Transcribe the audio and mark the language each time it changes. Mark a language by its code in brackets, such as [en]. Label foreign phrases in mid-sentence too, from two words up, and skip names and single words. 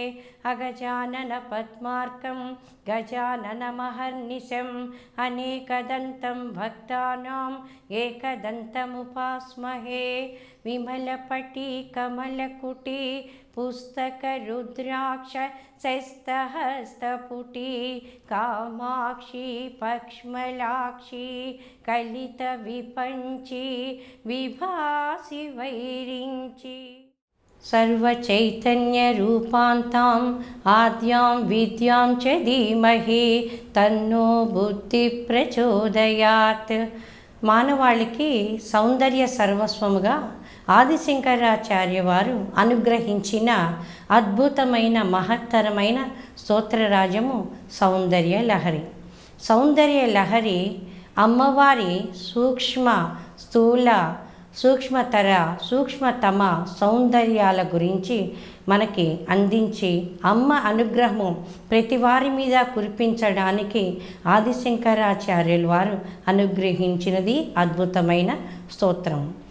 [sa] अगजाननपद्मार्कं गजाननमहर्निशम् अनेकदन्तं भक्तानाम् एकदन्तमुपास्महे विमलपटी कमलकुटी पुस्तकरुद्राक्ष शस्तहस्तपुटी कामाक्षी पक्ष्मलाक्षी कलितविपञ्ची विभासि वैरिञ्ची सर्वचैतन्यरूपान्ताम् आद्यां विद्यां च धीमहि तन्नो बुद्धिप्रचोदयात्। [te] మానవాళికి సౌందర్య సర్వస్వముగా ఆదిశంకరాచార్య వారు అనుగ్రహించిన అద్భుతమైన మహత్తరమైన స్తోత్రరాజము సౌందర్య లహరి. సౌందర్య లహరి అమ్మవారి సూక్ష్మ స్థూల సూక్ష్మతర సూక్ష్మతమ సౌందర్యాల గురించి మనకి అందించి అమ్మ అనుగ్రహము ప్రతి వారి మీద కురిపించడానికి ఆదిశంకరాచార్యులు వారు అనుగ్రహించినది అద్భుతమైన స్తోత్రం.